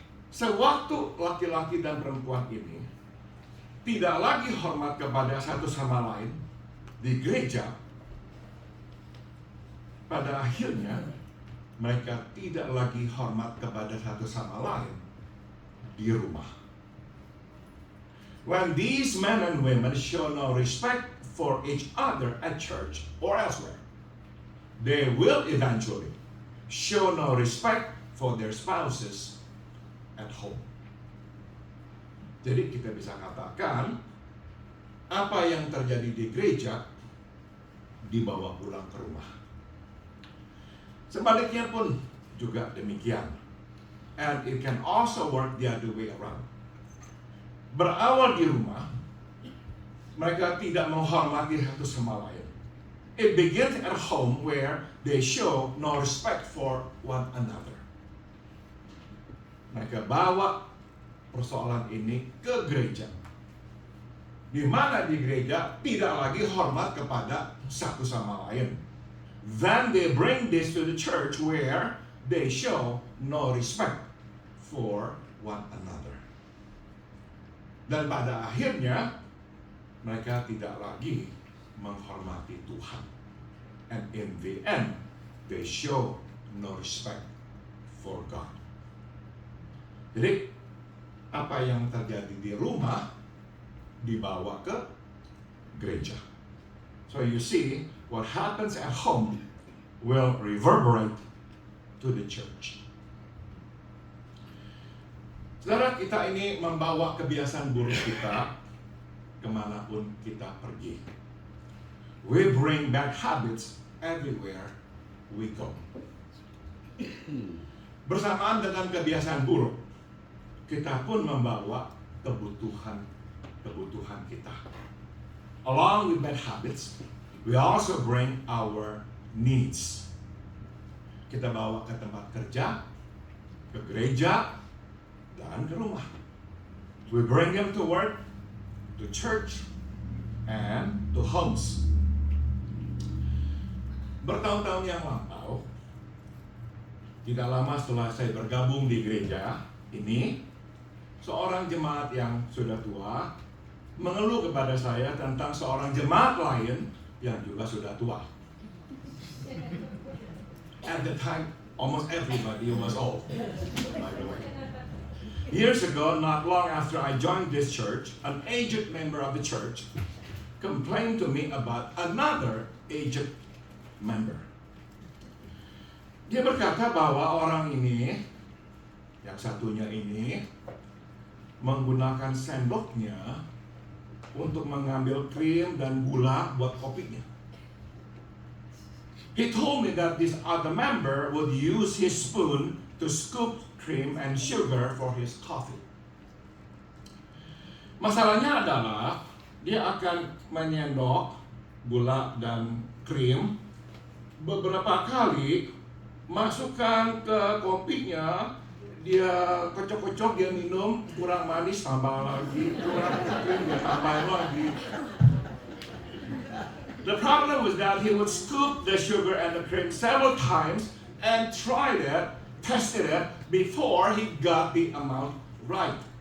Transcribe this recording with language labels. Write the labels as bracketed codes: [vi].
[id] Sewaktu laki-laki dan perempuan ini tidak lagi hormat kepada satu sama lain di gereja, pada akhirnya mereka tidak lagi hormat kepada satu sama lain di rumah. [en] When these men and women show no respect for each other at church or elsewhere, they will eventually show no respect for their spouses at home. [id] Jadi kita bisa katakan apa yang terjadi di gereja dibawa pulang ke rumah. Sebaliknya pun juga demikian. [en] And it can also work the other way around. [id] Berawal di rumah, mereka tidak menghormati satu sama lain. [en] It begins at home where they show no respect for one another. [id] Mereka bawa persoalan ini ke gereja, di mana di gereja tidak lagi hormat kepada satu sama lain. [en] Then they bring this to the church where they show no respect for one another. [id] Dan pada akhirnya mereka tidak lagi menghormati Tuhan. [en] And in the end, they show no respect for God. [id] Jadi, apa yang terjadi di rumah dibawa ke gereja. [en] So you see, what happens at home will reverberate to the church. [id] Saudara, kita ini membawa kebiasaan buruk kita kemanapun kita pergi. [en] We bring bad habits everywhere we go. [id] Bersamaan dengan kebiasaan buruk, kita pun membawa kebutuhan kita. [en] Along with bad habits, we also bring our needs. [id] Kita bawa ke tempat kerja, ke gereja, dan ke rumah. [en] We bring them to work, to church, and to homes. [id] Bertahun-tahun yang lampau, tidak lama setelah saya bergabung di gereja ini, seorang jemaat yang sudah tua mengeluh kepada saya tentang seorang jemaat lain yang juga sudah tua. [en] At the time, almost everybody was old, by the way. Years ago, not long after I joined this church, an aged member of the church complained to me about another aged member. [id] Dia berkata bahwa orang ini, yang satunya ini, menggunakan sendoknya untuk mengambil krim dan gula buat kopinya. [en] He told me that this other member would use his spoon to scoop cream and sugar for his coffee. [id] Masalahnya adalah dia akan menyendok gula dan krim beberapa kali, masukkan ke kopinya, dia kocok-kocok, dia minum, kurang manis tambah lagi, kurang krim dia tambah lagi. [en] The problem was that he would scoop the sugar and the cream several times and tried it, tested it before he got the amount right.